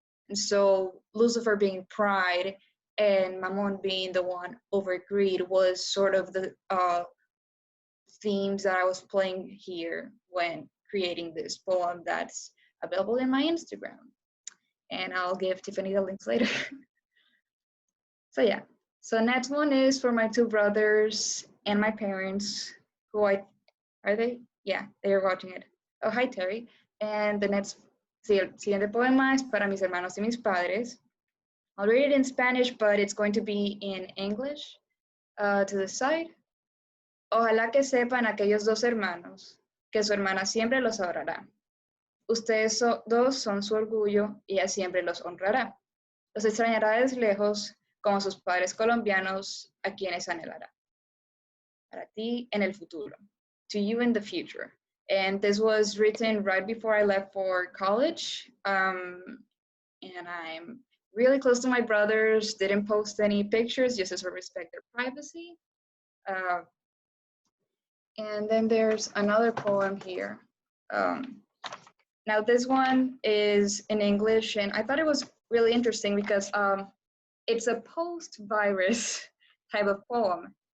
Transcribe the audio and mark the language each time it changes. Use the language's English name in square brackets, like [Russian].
[English] And so Lucifer being pride and Mammon being the one over greed was sort of the themes that I was playing here when creating this poem that's available in my Instagram. And I'll give Tiffany the links later. So yeah, so next one is for my two brothers and my parents, who are they? Yeah, they are watching it. Oh, hi Terry. And the next, [Spanish] siguiente poema es para mis hermanos y mis padres. [English] I'll read it in Spanish, but it's going to be in English to the side. [Spanish] Ojalá que sepan aquellos dos hermanos que su hermana siempre los adorará. Ustedes dos son su orgullo y ella siempre los honrará. Los extrañará desde lejos como sus padres colombianos a quienes anhelará. Para ti en el futuro. [English] To you in the future. And this was written right before I left for college. And I'm really close to my brothers, didn't post any pictures just as I respect their privacy. And then there's another poem here. Now this one is in English, and I thought it was really interesting because it's a post-virus type of poem.